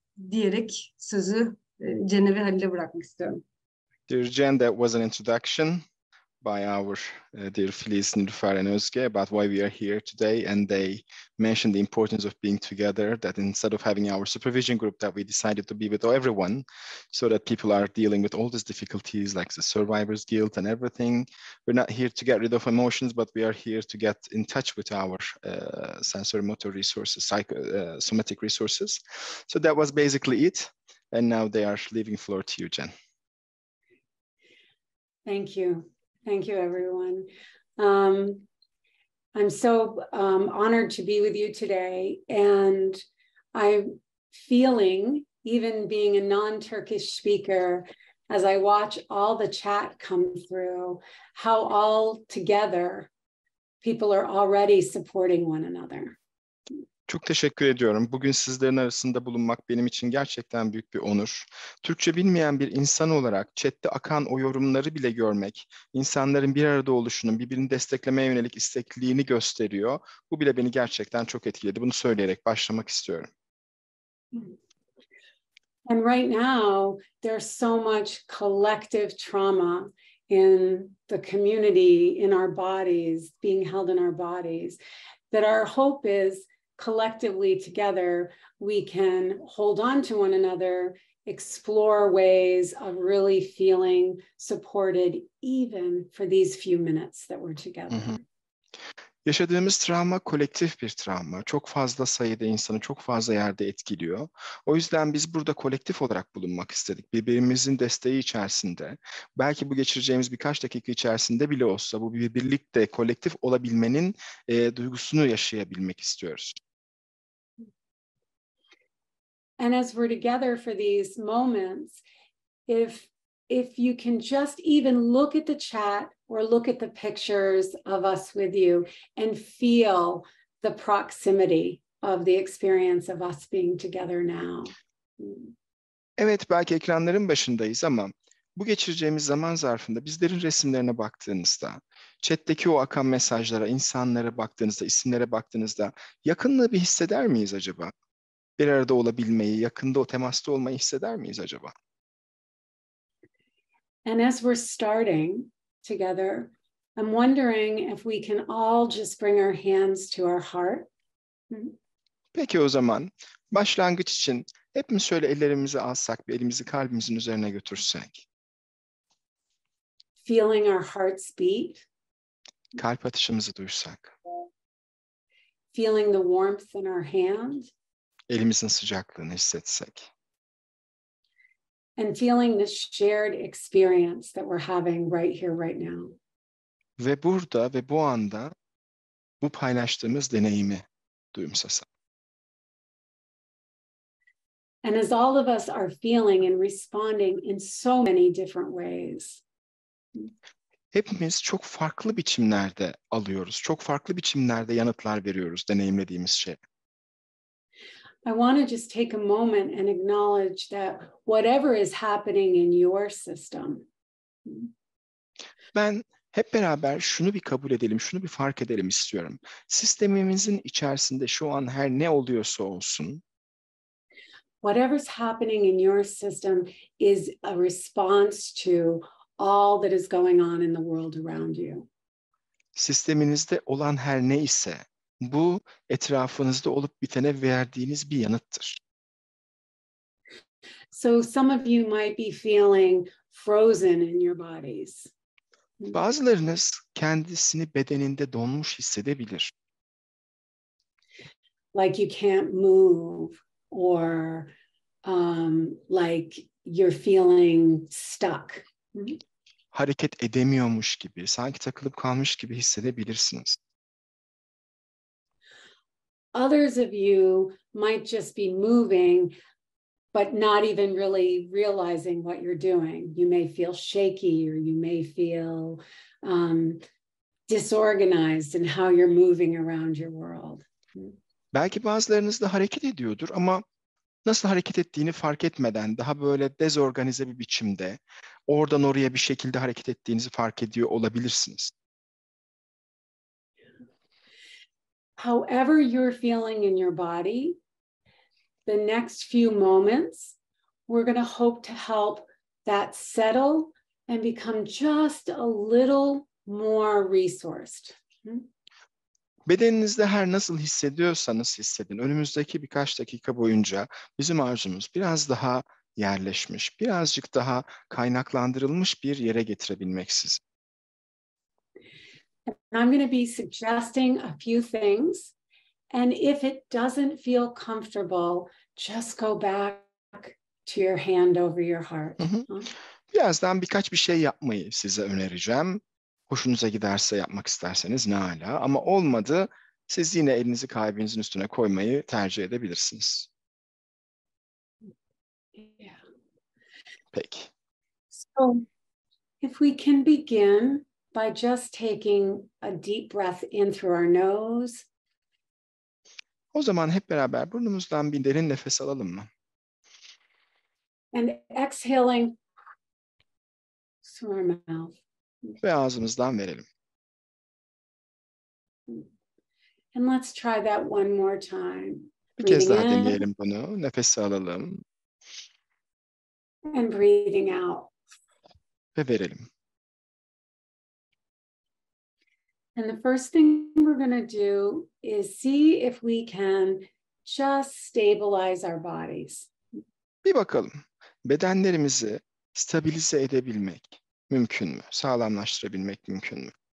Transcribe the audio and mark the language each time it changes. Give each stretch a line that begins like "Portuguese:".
Turkish: Diyerek sözü Cenevre ve Halil'e bırakmak istiyorum.
English: Dear Jen, that was an introduction by our dear Filiz, Nilüfer and Özge about why we are here today, and they mentioned the importance of being together, that instead of having our supervision group that we decided to be with everyone so that people are dealing with all these difficulties like the survivor's guilt and everything. We're not here to get rid of emotions, but we are here to get in touch with our sensorimotor resources, somatic resources. So that was basically it, and now they are leaving floor to you, Jen. Thank you. Thank you, everyone. I'm so honored to be with you today, and I'm feeling, even being a non-Turkish speaker, as I watch all the chat come through, how all together people are already supporting one another.
Turkish: Çok teşekkür ediyorum. Bugün sizlerin arasında bulunmak benim için gerçekten büyük bir onur. Türkçe bilmeyen bir insan olarak chatte akan o yorumları bile görmek, insanların bir arada oluşunun, birbirini desteklemeye yönelik istekliğini gösteriyor. Bu bile beni gerçekten çok etkiledi. Bunu söyleyerek başlamak istiyorum.
English: And right now, there's so much collective trauma in the community, in our bodies, being held in our bodies, that our hope is collectively together, we can hold on to one another, explore ways of really feeling supported even for these few minutes that we're together.
Turkish: Yaşadığımız travma kolektif bir travma. Çok fazla sayıda insanı çok fazla yerde etkiliyor. O yüzden biz burada kolektif olarak bulunmak istedik. Birbirimizin desteği içerisinde, belki bu geçireceğimiz birkaç dakika içerisinde bile olsa bu bir birlikte kolektif olabilmenin duygusunu yaşayabilmek istiyoruz.
English: And as we're together for these moments, if you can just even look at the chat or look at the pictures of us with you and feel the proximity of the experience of us being together now.
Turkish: Evet, belki ekranların başındayız ama bu geçireceğimiz zaman zarfında bizlerin resimlerine baktığınızda, chat'teki o akan mesajlara, insanlara baktığınızda, isimlere baktığınızda yakınlığı bir hisseder miyiz acaba? Bir arada olabilmeyi, yakında o temasta olmayı hisseder miyiz acaba?
English: And as we're starting together, I'm wondering if we can all just bring our hands to our heart.
Turkish: Peki o zaman başlangıç için hepimiz şöyle ellerimizi alsak, bir elimizi kalbimizin üzerine götürsek.
English: Feeling our hearts beat.
Turkish: Kalp atışımızı duysak.
English: Feeling the warmth in our hand.
Turkish: Elimizin sıcaklığını hissetsek.
English: And feeling the shared experience that we're having right here, right now.
Turkish: Ve burada ve bu anda bu paylaştığımız deneyimi duyumsasak.
English: And as all of us are feeling and responding in so many different ways.
Turkish: hepimiz çok farklı biçimlerde alıyoruz. Çok farklı biçimlerde yanıtlar veriyoruz deneyimlediğimiz şeye.
English: I want to just take a moment and acknowledge that whatever is happening in your system.
Turkish: Ben hep beraber şunu bir kabul edelim, şunu bir fark edelim istiyorum. Sistemimizin içerisinde şu an her ne oluyorsa olsun,
English: Whatever's happening in your system is a response to all that is going on in the world around you.
Turkish: sisteminizde olan her ne ise bu etrafınızda olup bitene verdiğiniz bir yanıttır.
English: So some of you might be feeling frozen in your bodies.
Turkish: Bazılarınız kendisini bedeninde donmuş hissedebilir.
English: Like you can't move or like you're feeling stuck.
Turkish: Hareket edemiyormuş gibi, sanki takılıp kalmış gibi hissedebilirsiniz.
English: Others of you might just be moving, but not even really realizing what you're doing. You may feel shaky or you may feel disorganized in how you're moving around your world.
Turkish: Belki bazılarınız da hareket ediyordur ama nasıl hareket ettiğini fark etmeden daha böyle dezorganize bir biçimde oradan oraya bir şekilde hareket ettiğinizi fark ediyor olabilirsiniz.
English: However you're feeling in your body, the next few moments, we're going to hope to help that settle and become just a little more resourced.
Turkish: Bedeninizde her nasıl hissediyorsanız hissedin. Önümüzdeki birkaç dakika boyunca bizim arzumuz biraz daha yerleşmiş, birazcık daha kaynaklandırılmış bir yere getirebilmek sizi.
English: I'm going to be suggesting a few things. And if it doesn't feel comfortable, just go back to your hand over your heart.
Turkish: Birazdan birkaç bir şey yapmayı size önereceğim. Hoşunuza giderse yapmak isterseniz ne âlâ. Ama olmadı, siz yine elinizi kalbinizin üstüne koymayı tercih edebilirsiniz.
English: Yeah.
Turkish: Peki.
English: So if we can begin by just taking a deep breath in through our nose.
Turkish: O zaman hep beraber burnumuzdan bir derin nefes alalım mı?
English: And exhaling through our mouth.
Turkish: Ve ağzımızdan verelim.
English: And let's try that one more time.
Turkish: Bir kez daha
English: Breathing in
Turkish: deneyelim bunu. Nefesi alalım
English: and breathing out.
Turkish: ve verelim.
English: And the first thing we're going to do is see if we can just stabilize our bodies.
Turkish: Bir bakalım. Bedenlerimizi stabilize edebilmek mümkün mü? Sağlamlaştırabilmek mümkün mü?